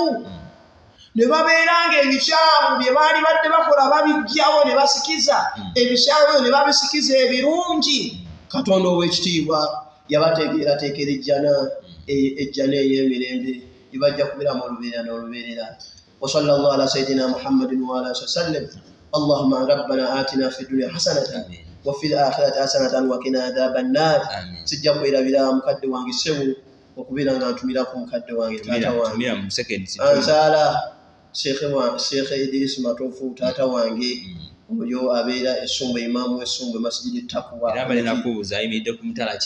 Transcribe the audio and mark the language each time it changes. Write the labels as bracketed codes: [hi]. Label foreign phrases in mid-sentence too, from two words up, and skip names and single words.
[lg] Ne babeeranga ebikyamu bye baali badde bakola babijjawo ne basikiza ebikyamu ne babisikiza ebirungi. Katonda ow'ekitiibwa yabateekerateekera ejjana ey'emirembe ebajja kubeera mu lubeerera n'olubeerera. [ar] وصلى الله على سيدنا محمد وعلى سلم. اللهم ربنا آتنا في الدنيا حسنة وفي الآخرة حسنة وقنا عذاب النار. [lg] Sijja kwerabira mukadde wange Sebu okubeera nga ntumirako mukadde wange taata wange ansaala Sheikh Idris Matofu taata wange oyo abeera Essumba, imaamu w'Essumba masjidi Taqwa era bali nakubuuza ayimiridde ku mutala ki